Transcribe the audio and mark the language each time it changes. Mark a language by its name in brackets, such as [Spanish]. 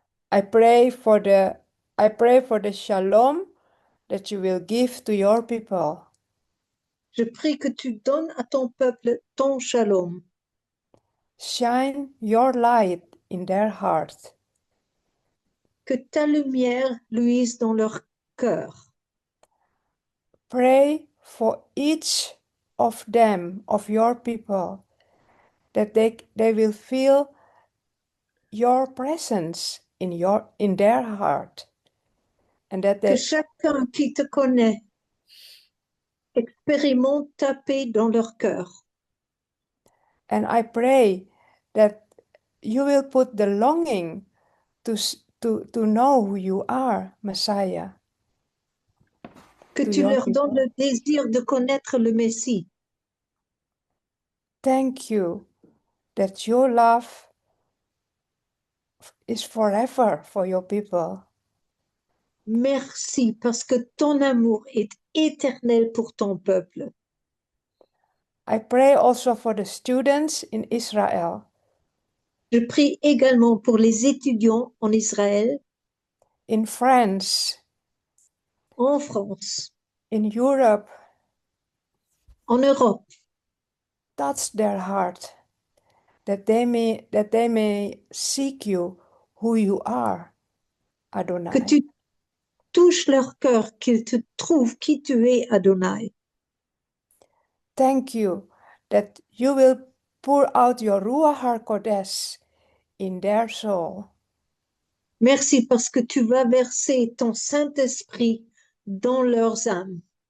[English] I pray for the shalom that you will give to your people. [French] Je prie que tu donnes à ton peuple ton shalom. [English] Shine your light in their hearts. [French] Que ta lumière luise dans leur cœur. [English] Pray for each of them, of your people, that they will feel your presence in their heart, and that [French] Que [English] they, [French] chacun qui te connaît expérimente ta paix dans leur cœur. [English] and I pray that you will put the longing to know who you are, Messiah. [French] Que [English] To [French] tu [English] your [French] leur donnes [English] people. [French] le désir de connaître le Messie. [English] Thank you that your love is forever for your people. [French] Merci parce que ton amour est éternel pour ton peuple. [English] I pray also for the students in Israel, [French] Je prie également pour les étudiants en Israël, [English] in France, [French] en France, [English] in Europe. [French] en Europe. [English] Touch their heart, that they may seek you who you are, Adonai. [French] Que tu touches leur cœur, qu'ils te trouvent qui tu es, Adonai. [English] Thank you that you will pour out your Ruach HaKodesh in their soul. [French] Merci parce que tu vas verser ton Saint-Esprit dans leurs âmes.